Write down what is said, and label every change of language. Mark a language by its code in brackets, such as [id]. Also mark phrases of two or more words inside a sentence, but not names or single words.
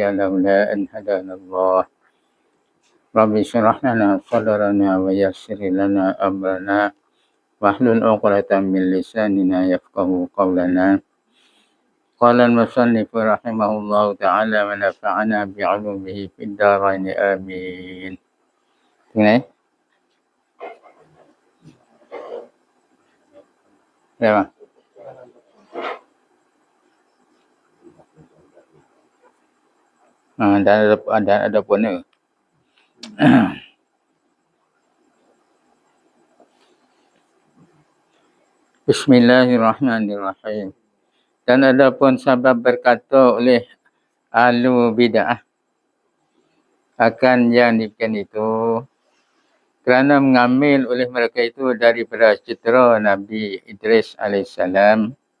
[ar] لولا أن هدانا الله رب اشرح لنا صدرنا ويسر لنا أمرنا واحلل عقدة من لساننا يفقهوا قولنا قال المصنف رحمه الله تعالى ونفعنا بعلومه في الدارين آمين [th] ถึงไหนได้ป่ะ [ms] ada pun Bismillahirrahmanirrahim. Dan ada pun sebab berkata oleh ahlu bid'ah akan yang demikian itu kerana mengambil oleh mereka itu daripada citra Nabi Idris alaihissalam.